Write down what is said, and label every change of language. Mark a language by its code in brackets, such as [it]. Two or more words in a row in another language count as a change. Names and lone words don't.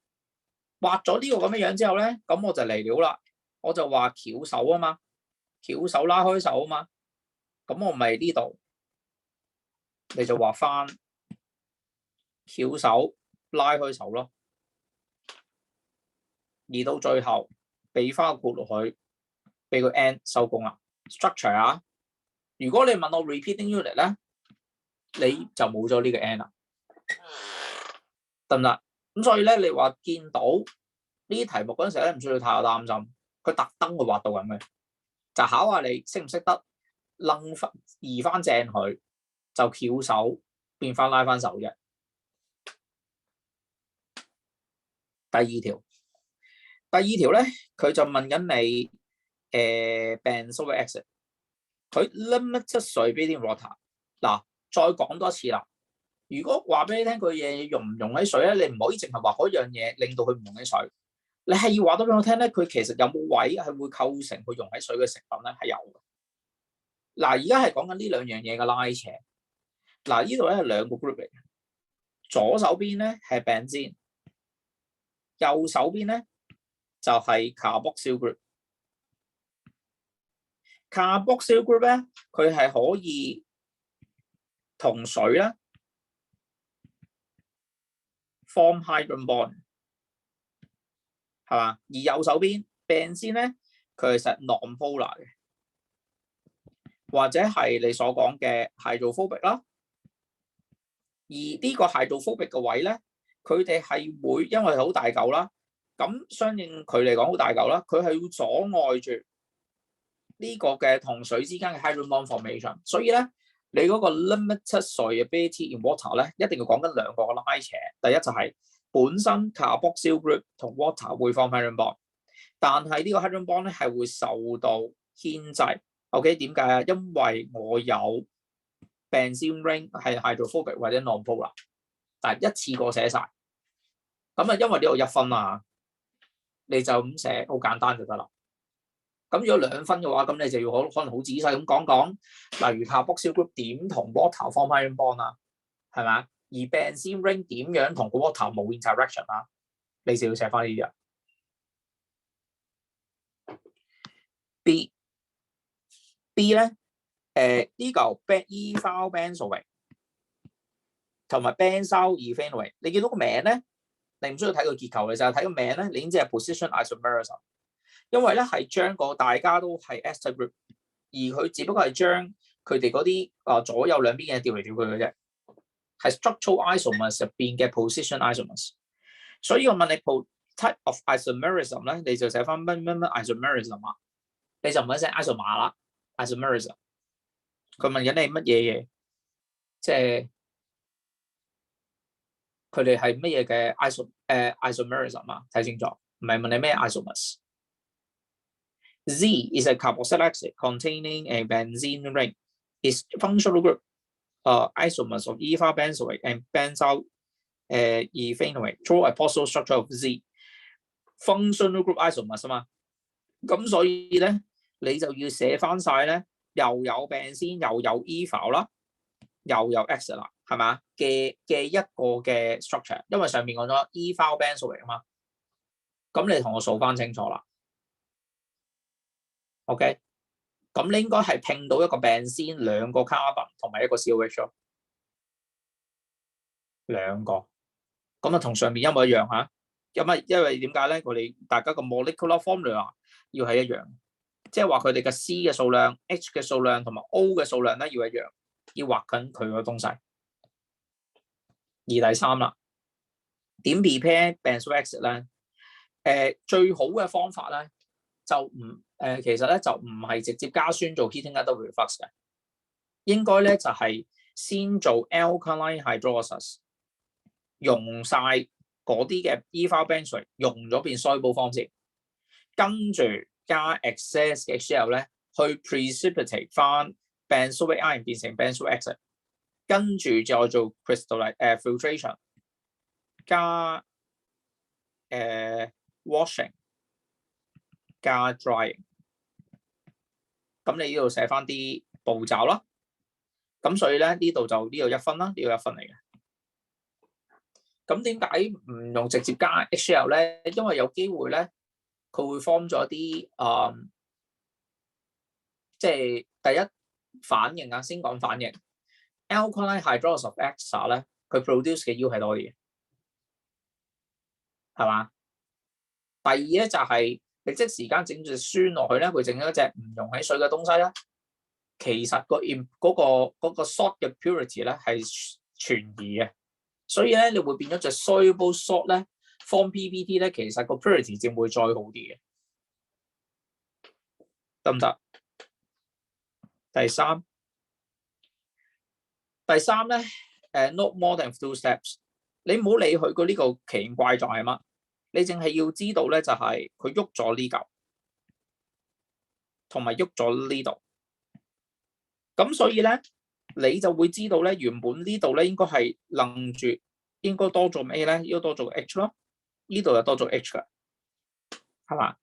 [yue] 畫咗呢個咁嘅樣之後咧，咁我就嚟料啦，我就話翹手啊嘛，翹手拉開手啊嘛，咁我咪呢度，你就畫翻翹手拉開手咯，而到最後俾翻個括落去，俾個 end 收工啦。structure 啊，如果你問我 [en] repeating unit [yue] 咧，你就冇咗呢個 end 啦，得唔得？咁所以咧，你話見到呢啲題目嗰陣時咧，唔需要太擔心，佢特登會畫到咁嘅，就考下你識唔識得楞翻移翻正佢，就翹手變翻拉翻手啫。第二條咧，佢就問緊你 [en] benzoic acid，佢 limited solubility in water。 [yue] 嗱，再講多次啦。如果話俾你聽佢嘢溶唔溶喺水咧，你唔可以淨係話嗰樣嘢令到佢唔溶喺水，你係要話到俾我聽咧，佢其實有冇位係會構成佢溶喺水嘅成分咧？係有嘅。嗱，而家係講緊呢兩樣嘢嘅拉扯。嗱，呢度咧係兩個 group 嚟嘅，左手邊咧係 benzene， 右手邊咧就係 [en] carboxyl group。 carboxyl group [yue] 咧，佢係可以同水咧 [en] form hydrogen bond， [yue] 係嘛？而右手邊 benzene 咧，佢係實 non-polar 嘅，或者係你所講嘅 hydrophobic 啦。而呢個 hydrophobic 嘅位咧，佢哋係會因為好大嚿啦，咁相應佢嚟講好大嚿啦，佢係要阻礙住呢個嘅同水之間嘅 [en] hydrogen bond formation。 [yue] 所以咧，你嗰個 [en] limited solubility in water [yue] 咧，一定要講緊兩個拉扯。第一就係本身 [en] carboxyl group [yue] 同 water 會 [en] form hydrogen bond， [yue] 但係呢個 [en] hydrogen bond [yue] 咧係會受到牽制。OK， 點解啊？因為我有 [en] benzene ring [yue] 係 hydrophobic 或者 non-polar， 但係一次過寫晒。咁啊，因為呢度1分啊，你就咁寫好簡單就得啦。咁如果2分嘅話，咁你就要可能好仔細咁講，例如 [en] carboxyl group [yue] 點同 [en] water form hydrogen bond [yue] 啊，係咪？而 [en] benzene ring [yue] 點樣同個 water 冇 interaction 啊，你就要寫翻呢啲啊。B 咧，呢嚿 [en] ethyl benzoate [yue] 同埋 [en] benzyl ethanoate， [yue] 你見到個名咧，你唔需要睇個結構，你就係睇個名咧，你已經知係 [en] position isomerism。 [yue] 因為咧係將個大家都係 [en] ester group， [yue] 而佢只不過係將佢哋嗰啲左右兩邊嘅調嚟調去嘅啫，係 [en] structural isomers [yue] 入邊嘅 [en] position isomers。 [yue] 所以我問你 [en] type of isomerism [yue] 咧，你就寫翻乜isomerism 啊，你就唔係寫 isomer 啦 ，isomerism。佢問緊你乜嘢嘢，即係佢哋係乜嘢嘅 isomerism 啊？睇清楚，唔係問你咩 [en] isomers。Z is a carboxylic acid containing a benzene ring. Its functional group isomers of ethyl benzoate and benzyl ethanoate draw a possible structure of Z. Functional group isomers [yue] 啊嘛，咁所以咧你就要寫翻晒咧，又有 benzene 又有 ethyl 啦，又有 acid 啦，係嘛嘅一個嘅 structure， 因為上面講咗 [en] ethyl benzoate [yue] 啊嘛，咁你同我數翻清楚啦。OK， 咁你應該係拼到一個 benzene 2個 carbon 同埋1個 COH 咯，2個，咁啊同上面一模一樣嚇。因為點解咧？我哋大家個 [en] molecular formula [yue] 要係一樣，即係話佢哋嘅 C 嘅數量、H 嘅數量同埋 O 嘅數量咧要一樣，要畫緊佢個東西。而第3啦，點 [en] prepare benzoic acid [yue] 咧？最好嘅方法咧就唔其實咧就唔係直接加酸做 [en] heating adder reflux [yue] 嘅，應該咧就係先做 [en] alkaline hydrolysis， [yue] 用晒嗰啲嘅 [en] ethyl benzene [yue] 用咗變 [en] soluble form [yue] 先，跟住加 excess 嘅 HCl 咧去 precipitate 翻 [en] benzoic ion [yue] 變成 [en] benzoic acid， [yue] 跟住再做 filtration， 加washing， 加 drying。咁你呢度寫翻啲步驟啦。咁所以咧呢度就呢度1分啦，呢度1分嚟嘅。咁點解唔用直接加 HCl 咧？因為有機會咧，佢會 form 咗啲即係第一反應啊，先講反應。 [en] alkaline hydrolysis of ester [yue] 咧，佢 produce 嘅 U 係多啲嘅，係嘛？第二咧就係、你即時間整隻酸落去咧，會整咗一隻唔溶喺水嘅東西啦。其實嗰個 salt 嘅 purity 咧係存疑嘅，所以咧你會變咗隻 [en] soluble salt [yue] 咧 [en] form PBT [yue] 咧，其實個 purity 佔會再好啲嘅，得唔得？第三咧 [en] ，not more than 2 steps， [yue] 你唔好理佢個呢個奇形怪狀係乜，你淨係要知道咧就係佢喐咗呢嚿，同埋喐咗呢度。咁所以咧，你就會知道咧，原本呢度咧應該係楞住，應該多咗咩咧？應該多咗 H 咯，呢度又多咗 H 㗎，係嘛？